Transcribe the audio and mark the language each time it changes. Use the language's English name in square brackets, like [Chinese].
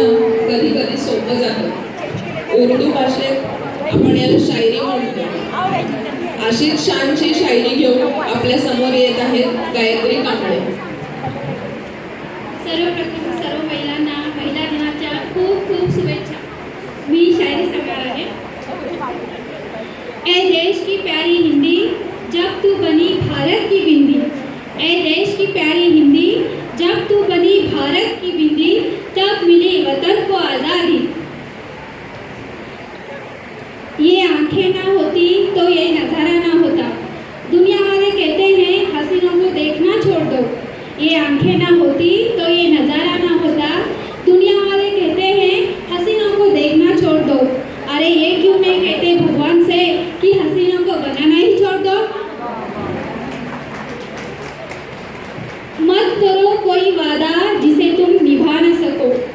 [Marathi] म्हटलं जातं. उर्दू भाषेत आपण याला शायरी म्हणतो. अशीच छानशी शायरी घेऊन आपल्या समोर येत आहेत गायत्री कांबळे. सर्वप्रथम सर्व महिलांना महिला दिनाच्या खूप खूप शुभेच्छा. मी शायरी सांगणार आहे. [Hindi] ए देश की प्यारी हिंदी जब तू बनी भारत की बिंदी, ए देश की प्यारी हिंदी जब तू बनी भारत की बिंदी, तब मिली वतन को आज़ादी. ये आंखें ना होती तो ये नज़ारा ना होता. दुनिया वाले कहते हैं हसीनों को देखना छोड़ दो. ये आंखें ना होती तो ये नज़ारा ना होता. दुनिया वाले कहते हैं हसीनों को देखना छोड़ दो. अरे ये क्यों नहीं कहते भगवान से कि हसीनों को बनाना ही छोड़ दो. मत करो कोई वादा जिसे तुम निभा न सको.